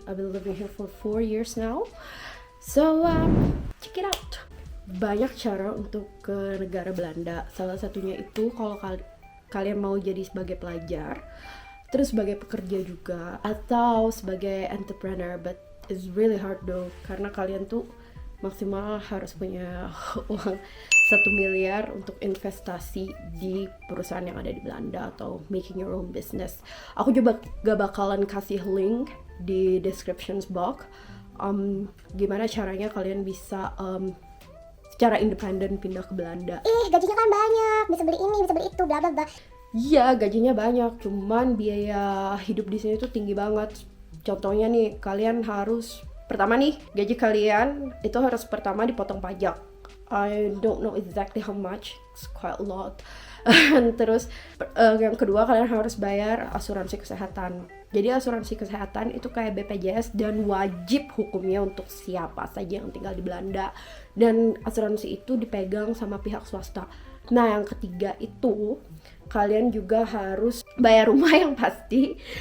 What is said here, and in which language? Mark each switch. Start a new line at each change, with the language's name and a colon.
English: I've been living here for 4 years now. So check it out.
Indonesian: Banyak cara untuk ke negara Belanda. Salah satunya itu kalau kalian mau jadi sebagai pelajar, terus sebagai pekerja juga, atau sebagai entrepreneur.
English: But it's really hard though,
Indonesian: karena kalian tuh maksimal harus punya uang 1 miliar untuk investasi di perusahaan yang ada di Belanda atau
English: making your own business.
Indonesian: Aku juga gak bakalan kasih link di description box gimana caranya kalian bisa secara independen pindah ke Belanda. Gajinya kan banyak, bisa beli ini, bisa beli itu, bla bla bla. Iya, gajinya banyak, cuman biaya hidup di sini tuh tinggi banget. Contohnya nih, kalian harus pertama nih, gaji kalian itu harus pertama dipotong pajak.
English: I don't know exactly how much, it's quite a lot.
Indonesian: Terus yang kedua, kalian harus bayar asuransi kesehatan. Jadi asuransi kesehatan itu kayak BPJS dan wajib hukumnya untuk siapa saja yang tinggal di Belanda. Dan asuransi itu dipegang sama pihak swasta. Nah, yang ketiga itu kalian juga harus bayar rumah yang pasti.